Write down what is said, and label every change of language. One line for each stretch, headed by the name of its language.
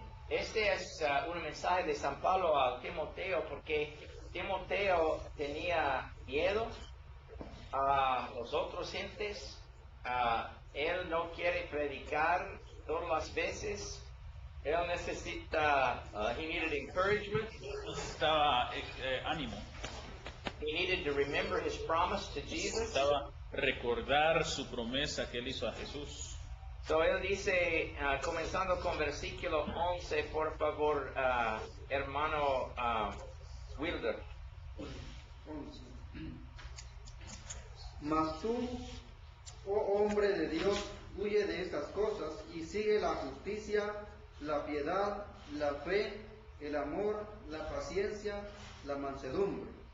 Spanish: Este es un mensaje de San Pablo a Timoteo, porque Timoteo tenía miedo a los otros gentes. Él no quiere predicar todas las veces. Él necesita,
English: he needed encouragement.
Spanish: Necesitaba ánimo.
English: He needed to remember his promise to Jesus.
Spanish: Necesitaba recordar su promesa que él hizo a Jesús. So él dice, comenzando con versículo 11, por favor, hermano Wilder. 11. Mas tú, oh hombre de Dios, huye de estas cosas y sigue la justicia, la piedad, la fe, el amor, la paciencia, la mansedumbre.